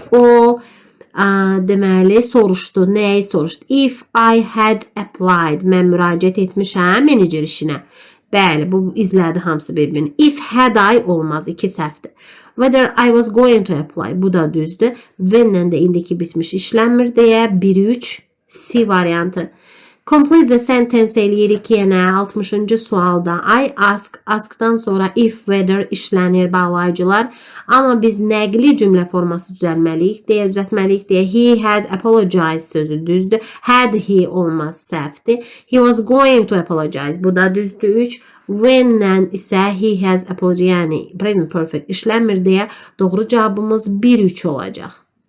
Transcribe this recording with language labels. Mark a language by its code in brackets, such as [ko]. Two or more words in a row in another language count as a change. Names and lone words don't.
[az] O deməli soruşdu. Nəyi soruşdu? [en] If I had applied. [az] Mən müraciət etmişəm menecer işinə. Bəli, bu izlədi hamısı bir-birini. [en] If had I olmaz. 2 səhvdir. Whether I was going to apply. [az] Bu da düzdür. When-lə də indiki bitmiş işlənmir deyə 1-3 C variantı. [en] Complete the sentence [az] eləyirik yenə 60-cı sualda. [en] I ask, [az] askdan sonra if, whether işlənir bağlayıcılar. Amma biz nəqli cümlə forması düzəlməliyik deyə [en] he had apologized [az] sözü düzdür. [en] Had he [az] olmaz səhvdir. [en] He was going to apologize. [az] Bu da düzdür 3. When-lə isə [en] he has apologized, [az] yəni [en] present perfect [az] işlənmir deyə doğru cavabımız 1-3 olacaq.